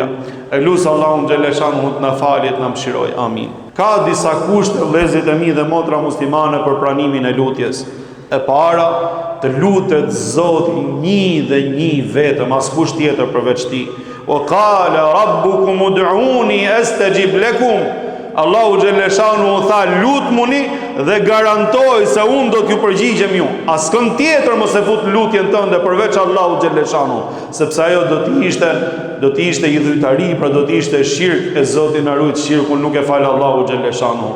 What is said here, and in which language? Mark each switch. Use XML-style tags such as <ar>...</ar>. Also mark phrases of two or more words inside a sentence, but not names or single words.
<sq>E lusë Allahun xhaleshanu të na falë, të na mëshiroj. Amin. Ka disa kushte vëllezërit e mi dhe motra muslimane për pranimin e lutjes. E para, të lutet Zoti një dhe një vetëm, askush tjetër përveç tij.</sq> <ar>وقال ربكم ادعوني أستجب لكم.</ar> <sq>Allahu xhaleshanu u tha lutmuni dhe garantoj se unë do t'ju përgjigjem ju. Askën tjetër mos e fut lutjen tënde përveç Allahu xhaleshanu, sepse ajo do të ishte idhujtari, pra do të ishte shirk e Zoti na ruaj shirkun, nuk e fal Allahu xhaleshanu.</sq>